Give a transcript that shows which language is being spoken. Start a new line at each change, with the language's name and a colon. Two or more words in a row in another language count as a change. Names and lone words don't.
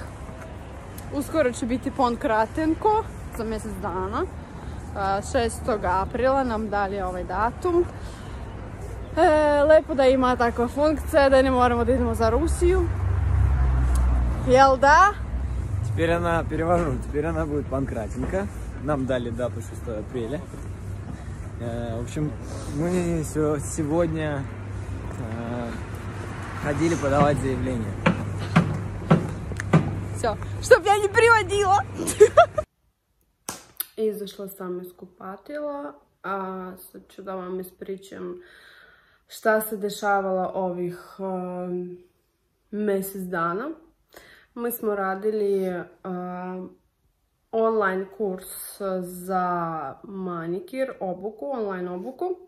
Serbian: Uskoro će biti pon kratenko, za mjesec dana. 6. aprila nam dali ovaj datum. Lepo da ima takva funkcija, da ne moramo da idemo za Rusiju. Jel da?
Russian: Теперь она, перевожу, теперь она будет панкратенко. Нам дали дату 6 апреля. В общем, мы сегодня ходили подавать заявление. Все, чтоб я не приводила.
Serbian: Izašla sam iz kupatila, a sad ću da vam ispričam šta se dešavalo ovih mjesec dana. Mi smo radili online kurs za manikir, online obuku.